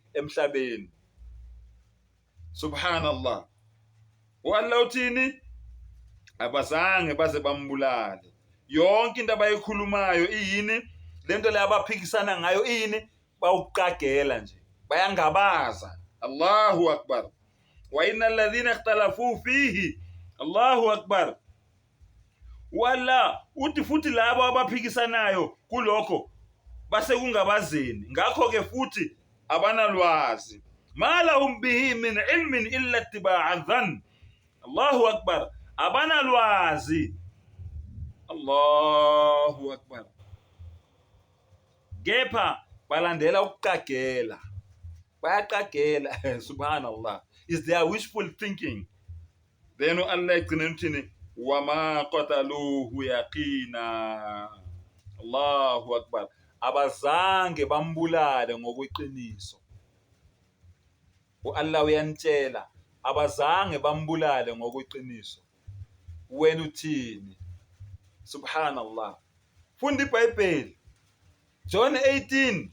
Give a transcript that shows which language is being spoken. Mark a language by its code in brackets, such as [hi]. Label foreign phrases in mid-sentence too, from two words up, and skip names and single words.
[zu] Emhlabeni. Subhanallah. U-Allah uthini? Abazange baze bambulale. Yonke into abayikhulumayo iyini? Lento le abaphikisana ngayo ini? Bawuqagela nje, bayangabaza. [ar] الله أكبر. وإن الذين اختلفوا فيه، الله أكبر. [zu] Wala uthi futhi labo abaphikisanayo kulokho base kungabazeni, ngakho ke futhi abanalwazi. [ar] ما لهم به من علم إلا اتباع الظن. الله أكبر. Abanalwazi. الله أكبر. [zu] Kepha balandela ukuqagela, bayaqagela. Subhanallah. [en] Is their wishful thinking. [zu] Then Allah egcina uthini? [ar] وما قتلوه يقينا. الله أكبر. [zu] Abazange bambulale ngokweqiniso. U-Allah uyanitshela abazange bambulale ngokweqiniso. Wena uthini? Subhanallah. Funda iBhayibheli. John 18.